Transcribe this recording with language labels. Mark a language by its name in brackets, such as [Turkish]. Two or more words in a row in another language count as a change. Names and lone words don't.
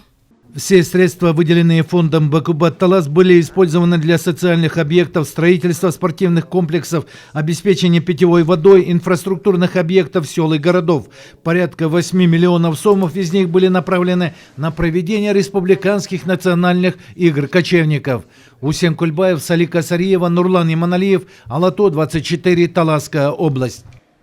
[Russian] Все средства, выделенные фондом «Бакубат-Талас», были использованы для социальных объектов, строительства спортивных комплексов, обеспечения питьевой водой, инфраструктурных объектов сел и городов. Порядка 8 миллионов сомов из них были направлены на проведение республиканских национальных игр кочевников. Усен Кульбаев, Салика Сариева, Нурлан Иманалиев, Алато, 24, Таласская область.